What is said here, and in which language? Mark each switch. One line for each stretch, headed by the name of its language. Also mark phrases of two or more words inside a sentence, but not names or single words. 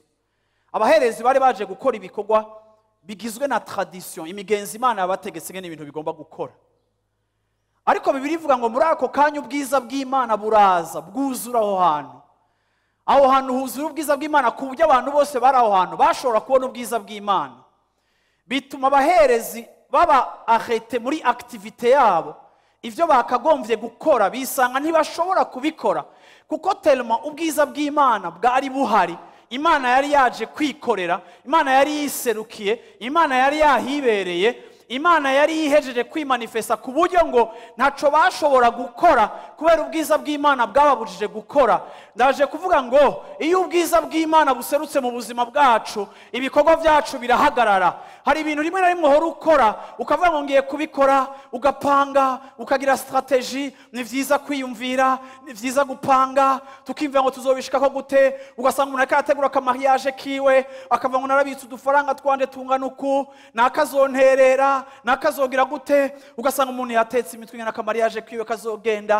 Rundi: Abaherezi bari baje gukora ibikorwa bigizwe na tradition, imigenzo Imana yabategetse ngene ibintu bigomba gukora. Ariko Bibiri ivuga ngo muri ako kanya ubwiza bw'Imana buraza bwuzura aho hantu. Aho hantu huzura ubwiza bw'Imana ku buryo abantu bose bari aho hantu bashobora kubona ubwiza bw'Imana. Bituma abaherezi baba arrêté muri activité yabo, ibyo bakagombye gukora bisanga ntibashobora kubikora, kuko telema ubwiza bw'Imana bwari buhari. Imana yari yaje kwikorera, Imana yari yiserukiye, Imana yari yahibereye, Imana yari yihejeje kwimanifesta ku buryo ngo ntaco bashobora gukora kubera ubwiza bw'Imana bwababujije gukora. Ndaje kuvuga ngo iyo ubwiza bw'Imana buserutse mu buzima bwacu, ibikorwa byacu birahagarara. Hari ibintu rimwe na rimwe uhora ukora ukavuga ngo ngiye kubikora, ugapanga, ukagira strategy. Ni vyiza kwiyumvira, ni vyiza gupanga, tukimva ngo tuzobishikako gute, ugasanga umuntu akategura akamariage kiwe, akavuga ngo narabitse udufaranga twanje tungana uku, nakazonterera, nakazogira gute, ugasanga umuntu yatetse imitwe ngana akamariage kiwe kazogenda.